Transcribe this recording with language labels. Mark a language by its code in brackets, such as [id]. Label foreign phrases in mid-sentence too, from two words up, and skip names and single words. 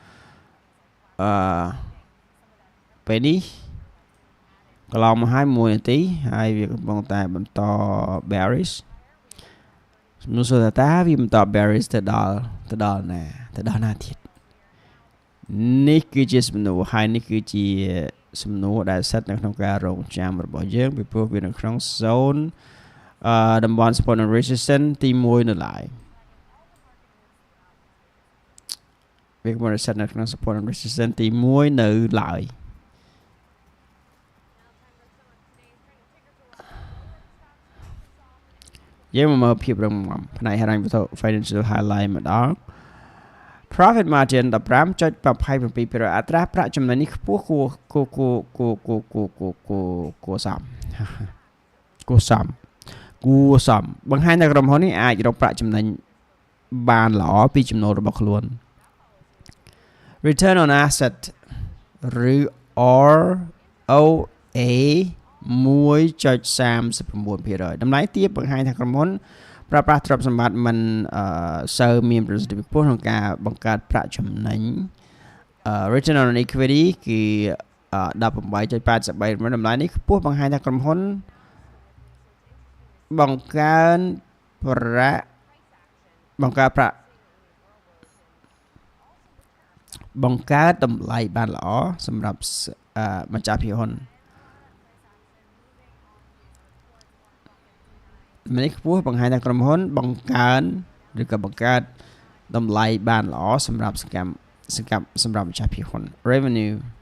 [km] ពេលនេះកន្លងមកហើយ1នាទីហើយវាកំពុងតែបន្ត bearish សំណួរសួរថាវាបន្ត bearish ទៅដល់ណាទៀតនេះគឺជាសំណួរហើយនេះគឺជាសំណួរដែលស្ថិតនៅក្នុងការរងចាំរបស់យើងពីព្រោះវានៅក្នុង zone តំបន់ [en] support and resistance [km] ទី1នៅឡើយ វាកំពុងតែស្ថិតនៅក្នុង [en] support and resistance [km] ទី1នៅឡើយយើងមកមើលភាពរឹងមាំផ្នែកហិរញ្ញវត្ថុ [en] financial highlight [km] ម្ដង [en] profit margin [km] 15.27% អត្រាប្រាក់ចំណេញនេះខ្ពស់គួរ សមបង្ហាញថាក្រុមហ៊ុននេះអាចរកប្រាក់ចំណេញបានល្អពីចំណូលរបស់ខ្លួន [en] return on asset [km] ឬ ROA 1.39% តម្លៃទាបបង្ហាញថាក្រុមហ៊ុនប្រើប្រាស់ទ្រព្យសម្បត្តិមិនសូវមានប្រសិទ្ធភាពខ្ពស់ក្នុងការបង្កើតប្រាក់ចំណេញ [en] return on equity [km] គឺ 18.83% តម្លៃនេះខ្ពស់បង្ហាញថាក្រុមហ៊ុន បង្កើតតម្លៃបានល្អសម្រាប់ម្ចាស់ភាគហ៊ុននេះខ្ពស់បង្ហាញថាក្រុមហ៊ុនបង្កើនឬក៏បង្កើតតម្លៃបានល្អសម្រាប់សម្រាប់ម្ចាស់ភាគហ៊ុន revenue